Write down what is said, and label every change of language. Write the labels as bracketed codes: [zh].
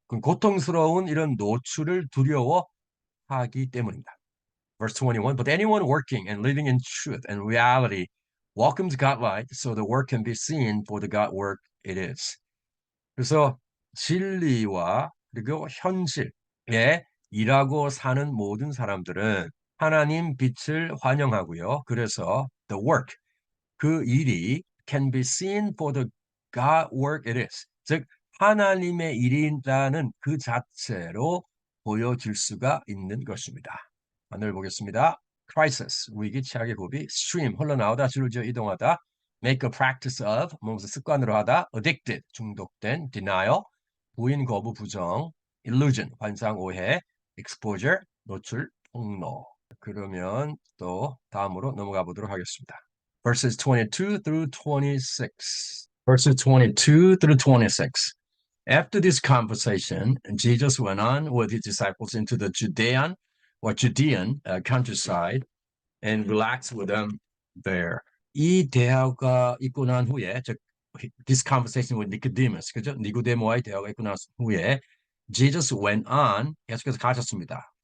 [ko] 그 고통스러운 이런 노출을 두려워하기 때문입니다. [en] Verse 21, but anyone working and living in truth and reality welcomes godlight so the work can be seen for the God work it is. [ko] 그래서 진리와 그리고 현실에 일하고 사는 모든 사람들은 하나님 빛을 환영하고요. 그래서 [en] the work, [ko] 그 일이 [en] can be seen for the God work it is. [ko] 즉 하나님의 일이라는 그 자체로 보여질 수가 있는 것입니다. 하늘 보겠습니다. crisis, 위기, 최악의 고비, stream, 흘러나오다, 줄지어 이동하다, make a practice of, 무엇을 습관으로 하다, addicted, 중독된, denial, 부인, 거부, 부정, illusion, 환상, 오해, exposure, 노출, 폭로. 그러면 또 다음으로 넘어가 보도록 하겠습니다. [en] Verses 22 through 26. Verses 22 through 26. After this conversation, Jesus went on with his disciples into the Judean countryside and relaxed with them there. [ko] 이 대화가 있고 난 후에, 즉, [en] this conversation with Nicodemus, [ko] 그죠? 니고데모와의 대화가 있고 난 후에, [en] Jesus went on, [ko] 계속해서 가셨습니다.